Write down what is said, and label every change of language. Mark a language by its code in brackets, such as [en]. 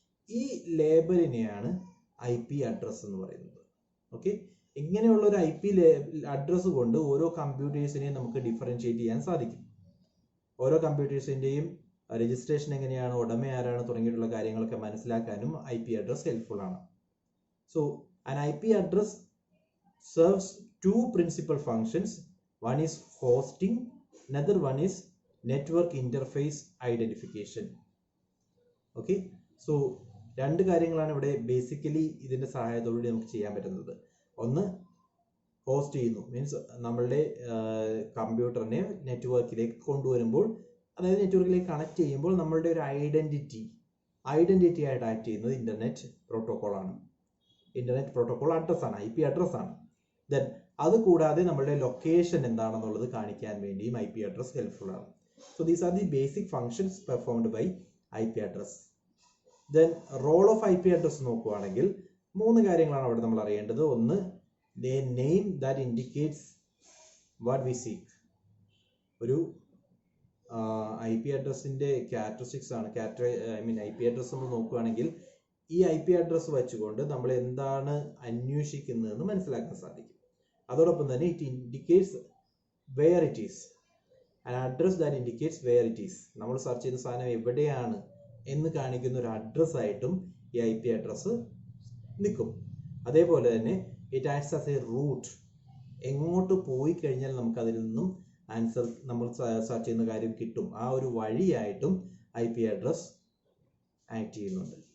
[ml] ഈ ലേബലിനെയാണ് IP address എന്ന് പറയുന്നത്. ഓക്കെ, ഇങ്ങനെയുള്ള ഒരു IP അഡ്രസ് കൊണ്ട് ഓരോ കമ്പ്യൂട്ടേഴ്സിനെയും നമുക്ക് ഡിഫറൻഷിയേറ്റ് ചെയ്യാൻ സാധിക്കും. ഓരോ കമ്പ്യൂട്ടേഴ്സിൻ്റെയും രജിസ്ട്രേഷൻ എങ്ങനെയാണ്, ഉടമ ആരാണ്, തുടങ്ങിയിട്ടുള്ള കാര്യങ്ങളൊക്കെ മനസ്സിലാക്കാനും IP അഡ്രസ് ഹെൽപ്ഫുൾ ആണ്. [en] So an IP address serves two principal functions. One is hosting, another one is network interface identification. [ml] Okay, so രണ്ട് കാര്യങ്ങളാണ് ഇവിടെ ബേസിക്കലി ഇതിന്റെ സഹായത്തോടുകൂടി നമുക്ക് ചെയ്യാൻ പറ്റുന്നത്. ഒന്ന്, ഹോസ്റ്റ് ചെയ്യുന്നു, മീൻസ് നമ്മളുടെ കമ്പ്യൂട്ടറിനെ നെറ്റ്വർക്കിലേക്ക് കൊണ്ടുവരുമ്പോൾ, അതായത് നെറ്റ്വർക്കിലേക്ക് കണക്ട് ചെയ്യുമ്പോൾ നമ്മളുടെ ഒരു ഐഡന്റിറ്റി ആയിട്ട് ആക്ട് ചെയ്യുന്നത് ഇന്റർനെറ്റ് പ്രോട്ടോകോൾ ആണ്. Internet protocol അഡ്രസ്സാണ്, IP അഡ്രസ്സാണ്. ദെൻ അത് കൂടാതെ നമ്മളുടെ ലൊക്കേഷൻ എന്താണെന്നുള്ളത് കാണിക്കാൻ വേണ്ടിയും IP അഡ്രസ് ഹെൽപ്ഫുൾ ആണ്. [en] So these are the basic functions performed by IP address. [ml] Then role of IP address നോക്കുകയാണെങ്കിൽ 3 കാര്യങ്ങളാണ് അവിടെ നമ്മൾ അറിയേണ്ടത്. [en] ഒന്ന്, the name that indicates what we seek. [ml] ഒരു IP അഡ്രസ്സിന്റെ ക്യാരക്ടറിസ്റ്റിക്സ് ആണ്. IP അഡ്രസ് നമ്മൾ നോക്കുകയാണെങ്കിൽ ഈ IP അഡ്രസ് വെച്ചുകൊണ്ട് നമ്മൾ എന്താണ് അന്വേഷിക്കുന്നതെന്ന് മനസ്സിലാക്കാൻ സാധിക്കും. അതോടൊപ്പം തന്നെ [en] It indicates where it is. an address that indicates where it is. [ml] നമ്മൾ സെർച്ച് ചെയ്യുന്ന സാധനം എവിടെയാണ് എന്ന് കാണിക്കുന്ന ഒരു അഡ്രസ് ആയിട്ടും ഈ IP അഡ്രസ് നിൽക്കും. അതേപോലെ തന്നെ [en] It acts as a route. [ml] എങ്ങോട്ട് പോയി കഴിഞ്ഞാൽ നമുക്ക് അതിൽ നിന്നും ആൻസർ, നമ്മൾ സെർച്ച് ചെയ്യുന്ന കാര്യം കിട്ടും. ആ ഒരു വഴിയായിട്ടും IP അഡ്രസ് ആക്ട് ചെയ്യുന്നുണ്ട്.